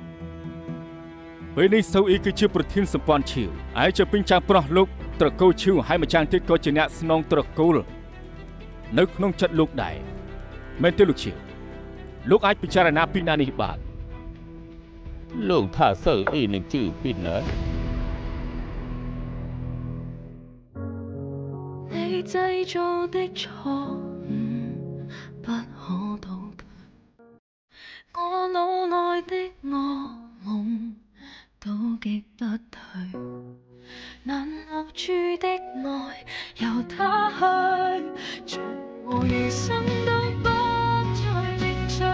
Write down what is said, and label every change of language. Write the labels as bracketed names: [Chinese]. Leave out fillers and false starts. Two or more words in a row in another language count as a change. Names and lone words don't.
[Khmer] ពេលនេះសូអ៊ីគឺជាប្រធានសម្ព័ន្ធឈៀវហើយជាពេញចាស់ប្រុសលោកត្រកូលឈៀវហើយម្ចាស់ទៀតក៏ជាអ្នកស្នងត្រកូលនៅក្នុងចិត្តលោកដែរមែនទេលោកឈៀវលោកអាចពិចារណាពីណានេះបាទ លោកថាសូអ៊ីនឹងជឿពីណា [Cantonese] 你製造的錯誤不可倒退，我腦內的噩夢都擊不退，難留住的愛由他去，從我餘生都不再凝聚。